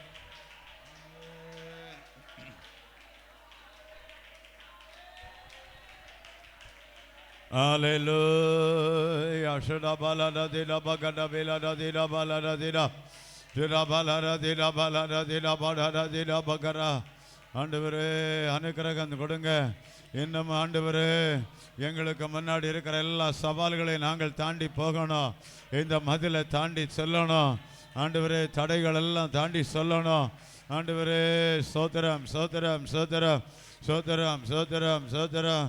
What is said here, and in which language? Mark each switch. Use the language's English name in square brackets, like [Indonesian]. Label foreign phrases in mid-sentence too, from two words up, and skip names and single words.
[Tamil] Hallelujah. Shudabala radina bagara vela radina bala radina. Shudabala radina bala radina bala radina bagara. ஆண்டவரே அனுக்கிரகம் கொடுங்க. இன்னும் ஆண்டவரே எங்களுக்கு முன்னாடி இருக்கிற எல்லா சவால்களையும் நாங்கள் தாண்டி போகணும். இந்த மதிலை தாண்டி செல்லணும். ஆண்டவரே தடைகள் எல்லாம் தாண்டி சொல்லணும். ஆண்டவரே சோத்திரம் சோத்திரம் சோத்திரம் சோத்திரம் சோத்திரம் சோத்திரம்.